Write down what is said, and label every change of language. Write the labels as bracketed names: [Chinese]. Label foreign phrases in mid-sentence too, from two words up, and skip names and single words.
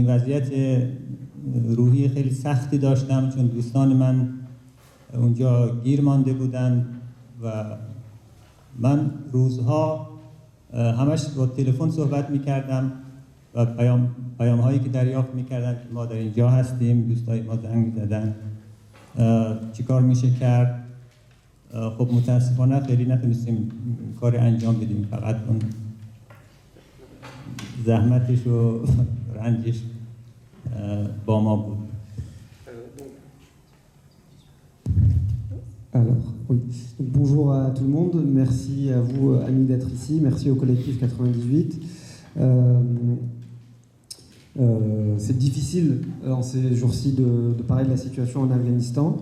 [Persian] وضعیت روحی خیلی سختی داشتم چون دوستان من اونجا گیر مانده بودن و من روزها همش با تلفن صحبت میکردم و پیام هایی که دریافت میکردم که ما در اینجا هستیم، دوستای ما زنگ زدن، چیکار میشه کرد. خب متاسفانه خیلی نتونستیم کار انجام بدیم، فقط اون زحمتش و رنجش با ما بود. [French] Alors, oui. Donc, bonjour à tout le monde, merci à vous, amis, d'être ici, merci au collectif 98. C'est difficile en ces jours-ci de parler de la situation en Afghanistan.